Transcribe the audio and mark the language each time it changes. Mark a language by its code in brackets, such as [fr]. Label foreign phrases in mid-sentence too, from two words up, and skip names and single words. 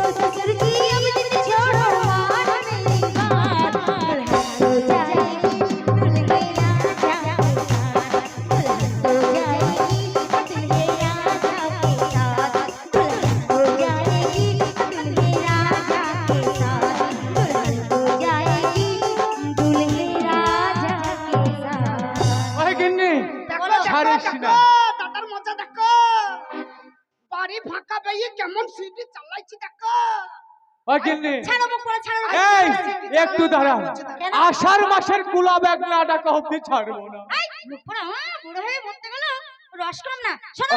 [hi] ससुर जी अब जिद छोड़ो मान मेरी बात, दुल्हन हो जाएगी दुल्हे राजा के साथ, दुल्हन हो जाएगी दुल्हे राजा के साथ, दुल्हन हो जाएगी दुल्हे राजा के साथ, दुल्हन हो जाएगी दुल्हे राजा के साथ। [bn] ওই গিন্নি ছাড়িস না। দাদার মজা দেখো, বাড়ি ফাঁকা পেয়ে কেমন সিটি চালাইছি দেখো। ওই গিন্নি ছাড়ো মুখ পড়া, ছাড়ো। এই একটু দাঁড়া, আষাঢ় মাসের কুলা ব্যাগ না ডাকা অব্দি ছাড়বো না। মুখ পড়া, বুড়ো হয়ে মরতে গেল, রস কম না। শোনো,